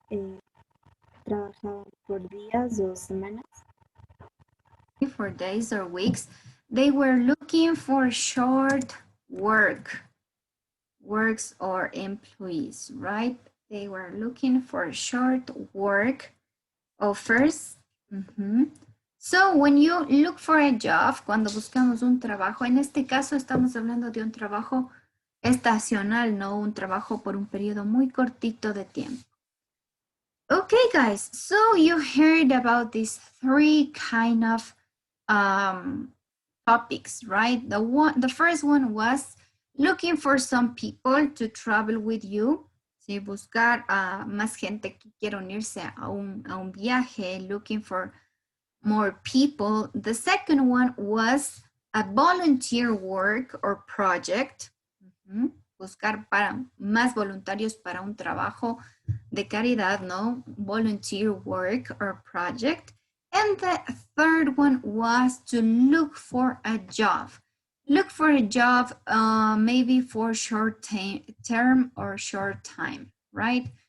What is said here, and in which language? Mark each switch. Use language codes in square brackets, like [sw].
[es] Trabajaban por días o semanas. [en] For days or weeks, they were looking for short works or employees, right? They were looking for short work offers. So when you look for a job, [es] cuando buscamos un trabajo, en este caso estamos hablando de un trabajo estacional, no un trabajo por un periodo muy cortito de tiempo. [en] Okay, guys, so you heard about these 3 kind of topics, right? The first one was looking for some people to travel with you. [es] Sí, buscar a más gente que quiera unirse a un viaje, [en] looking for more people. The second one was a volunteer work or project. [es] Buscar para más voluntarios para un trabajo de caridad, ¿no? [en] Volunteer work or project. And the third one was to look for a job. Look for a job maybe for short term or short time, right?